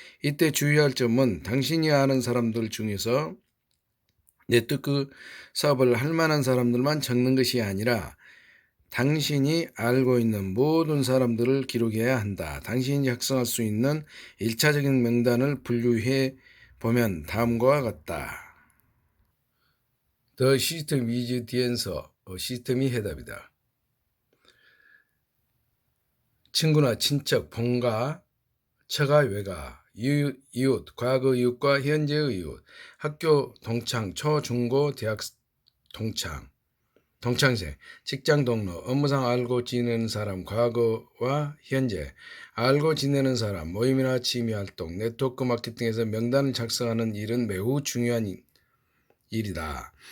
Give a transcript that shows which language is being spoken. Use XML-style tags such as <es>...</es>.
<ko>이때 주의할 점은 당신이 아는 사람들 중에서 네트워크 사업을 할 만한 사람들만 적는 것이 아니라 당신이 알고 있는 모든 사람들을 기록해야 한다. 당신이 작성할 수 있는 1차적인 명단을 분류해 보면 다음과 같다.</ko> <en>The system is the answer.</en> <ko>시스템이 해답이다. 친구나 친척, 본가, 처가, 외가, 이웃, 과거 이웃과 현재의 이웃, 학교 동창, 초, 중고, 대학 동창생, 직장 동료, 업무상 알고 지내는 사람, 과거와 현재, 알고 지내는 사람, 모임이나 취미활동, 네트워크 마케팅에서 명단을 작성하는 일은 매우 중요한 일이다.</ko>